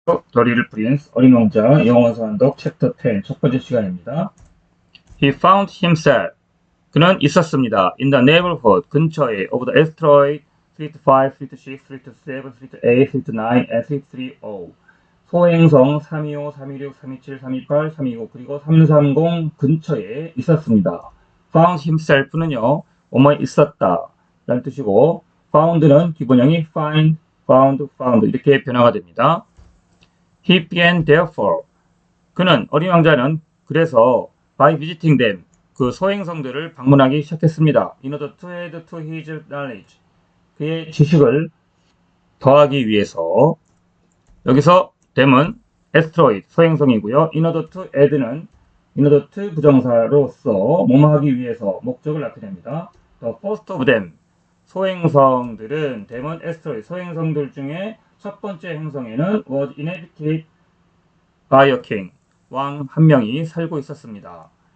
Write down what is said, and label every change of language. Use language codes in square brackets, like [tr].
[ko] 더 리틀 프린스 어린 왕자 영어 원서한독 챕터 10 첫 번째 시간입니다. [en] He found himself [ko] 그는 있었습니다. [en] In the neighborhood [ko] 근처에 [en] of the asteroid 325, 326, 327, 328, 329 and 330 [ko] 소행성 325, 326, 327, 328, 329 그리고 330 근처에 있었습니다. Found himself는요 뭐뭐에 있었다 라는 뜻이고 found는 기본형이 find, found 이렇게 변화가 됩니다. [en] He began therefore [ko] 그는 어린 왕자는 그래서 [en] by visiting them [ko] 그 소행성들을 방문하기 시작했습니다. [en] In order to add to his knowledge [ko] 그의 지식을 더하기 위해서 여기서 them은 asteroid 소행성이고요. In order to add는 in order to 부정사로서 뭐뭐 하기 위해서 목적을 나타냅니다. [en] The first of them [ko] 소행성들은 them은 asteroid 소행성들 중에 첫 번째 행성에는 [en] was inhabited by a king [ko] 왕 한 명이 살고 있었습니다.